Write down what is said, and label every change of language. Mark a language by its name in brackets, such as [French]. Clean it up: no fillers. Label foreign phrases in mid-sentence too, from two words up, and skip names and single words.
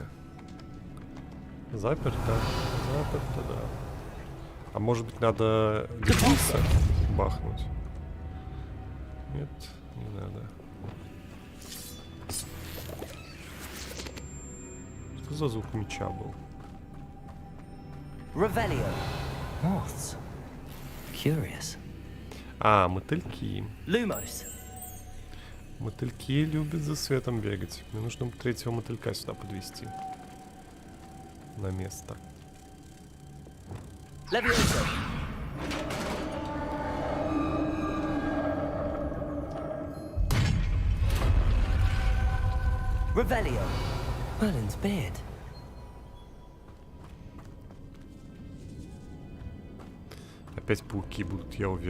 [Russian] Заперто. Заперто, да. А может быть, надо дипульса бахнуть? Нет, не надо. Что за звук меча был? [English] Revelio. Moths. Curious. [Russian] А, мотыльки. Lumos. Мотыльки любят за светом бегать. Мне нужно третьего мотылька сюда подвести. На место. Levioso. Revelio. [English] Merlin's beard. [Russian] Опять пауки будут, я уверен.